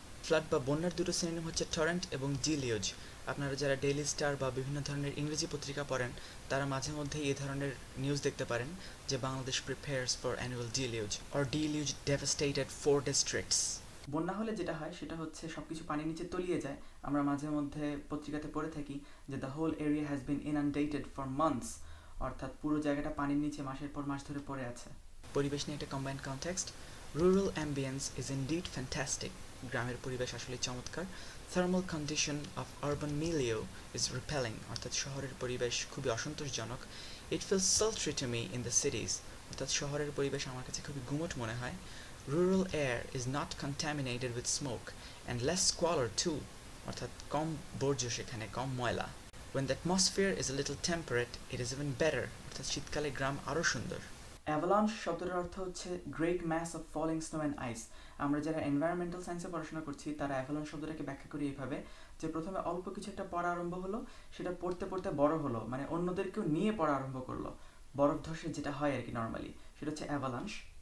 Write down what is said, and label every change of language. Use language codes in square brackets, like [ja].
[bn] Flood বা বন্যার দুটো সিনোনিম হচ্ছে টরেন্ট এবং ডিলিউজ। আপনারা যারা ডেইলি স্টার বা বিভিন্ন ধরনের ইংরেজি পত্রিকা পড়েন তারা মাঝে মধ্যেই এই ধরনের নিউজ দেখতে পারেন যে [en] Bangladesh prepares for annual deluge or deluge devastated 4 districts. [bn] বন্যা হলে যেটা হয় সেটা হচ্ছে সবকিছু পানির নিচে তলিয়ে যায়। আমরা মাঝে মধ্যে পত্রিকাতে পড়ে থাকি যে [en] the whole area has been inundated for months, [bn] অর্থাৎ পুরো জায়গাটা পানির নিচে মাসের পর মাস ধরে পড়ে আছে। পরিবেশ নিয়ে একটা combined context. [en] Rural ambience is indeed fantastic. [bn] গ্রামের পরিবেশ আসলে চমৎকার. [en] Thermal condition of urban milieu is repelling. [bn] অর্থাৎ শহরের পরিবেশ খুবই অসন্তোষজনক. [en] It feels sultry to me in the cities. [bn] অর্থাৎ শহরের পরিবেশ আমার কাছে খুবই গুমোট মনে হয়. [en] Rural air is not contaminated with smoke and less squalor too. [bn] অর্থাৎ কম বর্জ্য সেখানে, কম ময়লা. [en] When the atmosphere is a little temperate, it is even better. [bn] অর্থাৎ শীতকালে গ্রাম আরও সুন্দর. অ্যাভালাঞ্চ শব্দটার অর্থ হচ্ছে [en] Great mass of falling snow and ice. [bn] আমরা যারা এনভায়রনমেন্টাল সায়েন্সে পড়াশোনা করছি তারা অ্যাভালাঞ্চ শব্দটাকে ব্যাখ্যা করি এইভাবে যে প্রথমে অল্প কিছু একটা পড়া আরম্ভ হলো, সেটা পড়তে পড়তে বড় হলো, মানে অন্যদেরকেও নিয়ে পড়া আরম্ভ করলো, বরফ ধসে যেটা হয় আর কি নর্মালি, সেটা হচ্ছে অ্যাভালাঞ্চ.